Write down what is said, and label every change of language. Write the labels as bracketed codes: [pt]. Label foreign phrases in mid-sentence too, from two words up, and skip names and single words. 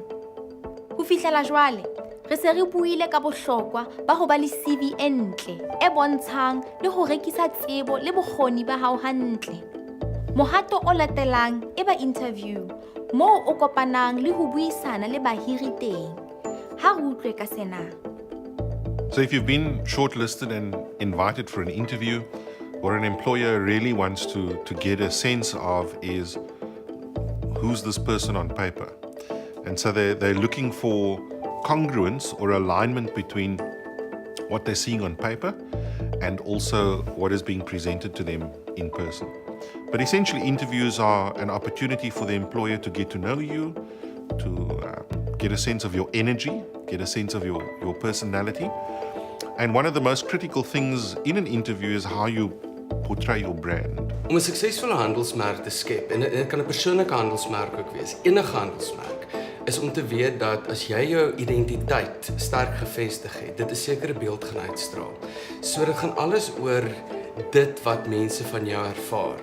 [st] Ho fihlela jwale, re se re buile ka bohlokwa ba ho ba le CV e ntle e bontshang le ho rekisa tsebo le bokgoni ba hao hantle. Mohato o latelang e ba interview moo o kopanang le ho buisana le bahiri teng. Ha re utlwe ka sena. [en] So if you've been shortlisted and invited for an interview, what an employer really wants to get a sense of is who's this person on paper. And so they're looking for congruence or alignment between what they're seeing on paper and also what is being presented to them in person. But essentially interviews are an opportunity for the employer to get to know you, to get a sense of your energy, get a sense of your personality. And one of the most critical things in an interview is how you portray your brand. [af] Om 'n suksesvolle handelsmerk te skep, en dit kan 'n persoonlike handelsmerk ook wees, enige handelsmerk, is om te weet dat as jy jou identiteit sterk gevestig het, dit 'n sekere beeld gaan uitstraal. So dit gaan alles oor dit wat mense van jou ervaar.